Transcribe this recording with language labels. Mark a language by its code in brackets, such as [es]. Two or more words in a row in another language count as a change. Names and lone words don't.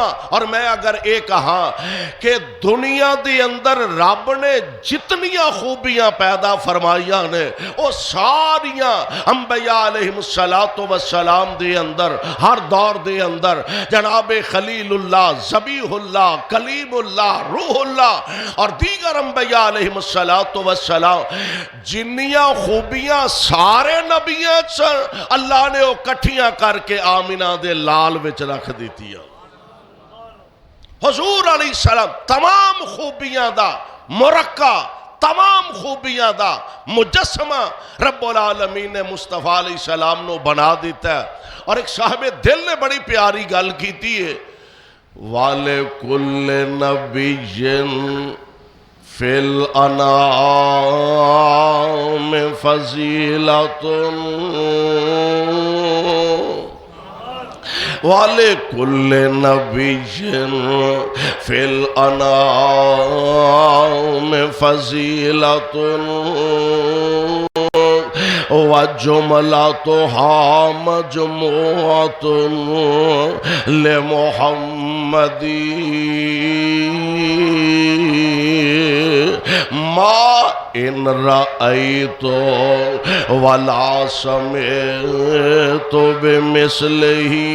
[pa] اور میں اگر یہ کہا کہ دنیا کے اندر رب نے جتنیاں خوبیاں پیدا فرمائیاں نے وہ ساریاں انبیاء [ar] عليه الصلاة والسلام [pa] دے اندر، ہر دور دے اندر جنابِ خلیل اللہ، ذبیح اللہ، کلیم اللہ، روح اللہ اور دیگر انبیاء [ar] عليه الصلاة والسلام [pa] جنیاں خوبیاں سارے نبیاں اللہ نے وہ کٹھیاں کرکے آمنہ دے لال وچ رکھ دی. حضور علیہ السلام تمام خوبیاں دا مرقع، تمام خوبیاں دا مجسمہ [ar] رب العالمين [pa] نے مصطفیٰ علیہ السلام نو بنا دتا ہے. اور ایک صاحبِ دل نے بڑی پیاری گل کی ہے, [ar] ولكل نبي في الأنام فضيلة ولكل نبي في الأنام فضيلة وجملتها مجموعة لمحمد ما إن رأيت ولا سمعت بمثله